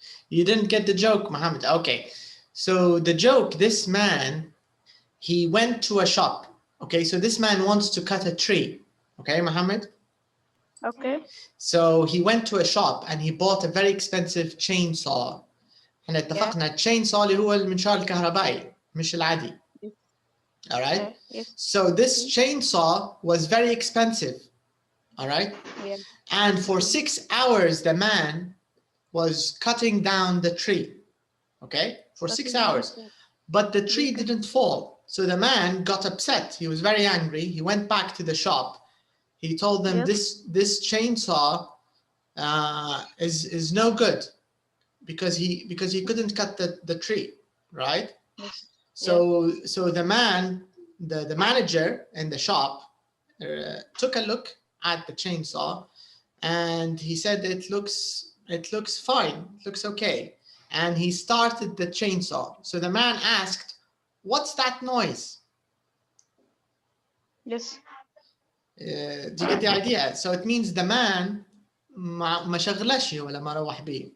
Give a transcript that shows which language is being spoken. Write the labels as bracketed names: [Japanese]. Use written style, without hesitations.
[English] You didn't get the joke, Mohammed. Okay. So the joke, this man, he went to a shop. Okay. So this man wants to cut a tree. Okay, Mohammed? Okay. So he went to a shop and he bought a very expensive chainsaw. [Arabic] احنا اتفقنا chainsaw اللي هو المنشار الكهربائي مش العادي. [English] All right. Yes. So this chainsaw was very expensive. All right. Yeah. And for 6 hours, the man was cutting down the tree. Okay, for 6 hours, but the tree didn't fall. So the man got upset. He was very angry. He went back to the shop. He told them, this chainsaw is no good because he couldn't cut the tree, right? Yes. So the man the manager in the shop took a look at the chainsaw, and he said it looks fine, it looks okay, and he started the chainsaw. So the man asked, "What's that noise?" Yes. Do you get the idea? So it means the man [Arabic] ما شغلش ولا ما روح بيه.